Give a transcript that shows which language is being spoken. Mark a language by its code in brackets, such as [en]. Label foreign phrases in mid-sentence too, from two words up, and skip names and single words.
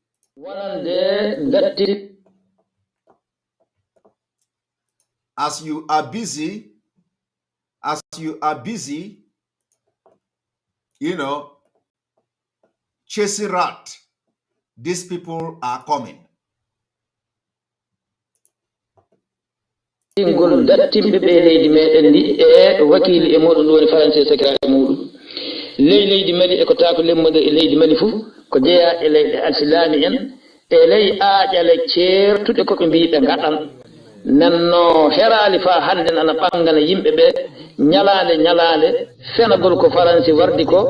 [en] As you are busy, chasing rat, these people are coming. [ff] Ngol dattimɓe ɓe leydi meɗen ndi e wakili e moɗon ɗo woni français secrétaire muɗum leydi mali e ko taako lemmude e leydi mali fof ko jeeya e leyɗe alsilami en e ley aaƴale ceertuɗe koɓe mbi ɓe gaɗan nanno herali fa hande nana ɓangana yimɓe ɓe ñalande fenagol ko français wardi ko